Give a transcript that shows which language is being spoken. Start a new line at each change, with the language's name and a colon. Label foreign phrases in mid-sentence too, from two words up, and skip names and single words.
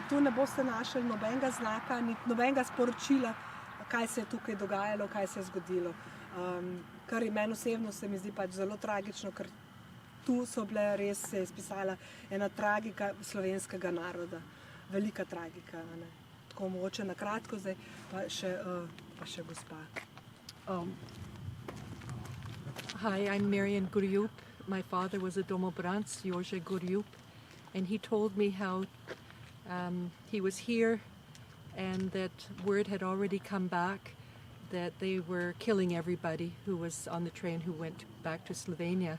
Slovenian: Tu ne boste našli nobenega znaka, nobenega sporočila, kaj se je tukaj dogajalo, kaj se je zgodilo. Kar meni osebno se mi zdi pač zelo tragično, ker tu so bile res, se je izpisala ena tragika slovenskega naroda. Velika tragika. Tako mogoče na kratko, zdaj pa še gospa.
English: Hi, I'm Marian Gurjup. My father was a Domobranci, Jože Gurjup, and he told me how he was here and that word had already come back that they were killing everybody who was on the train who went back to Slovenia.